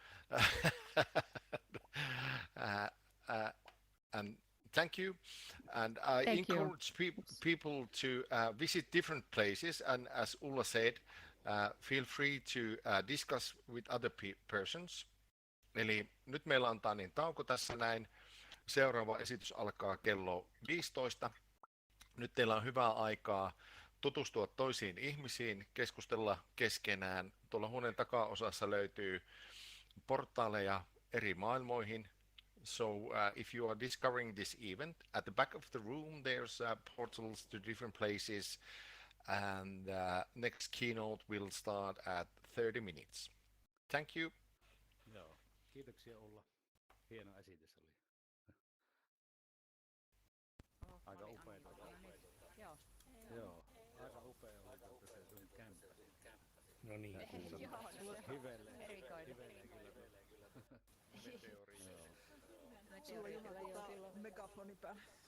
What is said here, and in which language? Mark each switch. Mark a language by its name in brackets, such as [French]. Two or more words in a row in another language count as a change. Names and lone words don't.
[English] And thank you. And I encourage people to visit different places. And as Ulla said, feel free to discuss with other persons. [Finnish] Eli nyt meillä on Tanin tauko tässä näin. Seuraava esitys alkaa kello 15. Nyt teillä on hyvää aikaa tutustua toisiin ihmisiin, keskustella keskenään. Tuolla huoneen takaosassa löytyy portaaleja eri maailmoihin. [English] So if you are discovering this event, at the back of the room there's portals to different places, and next keynote will start at 30 minutes. Thank you. [Finnish] Joo, kiitoksia Ulla. Hieno esitys oli. Aika upea. Joo. Joo, aika upea oli se sun kämppä. No niin. Hivelee Sulla on Juha megafoni päällä.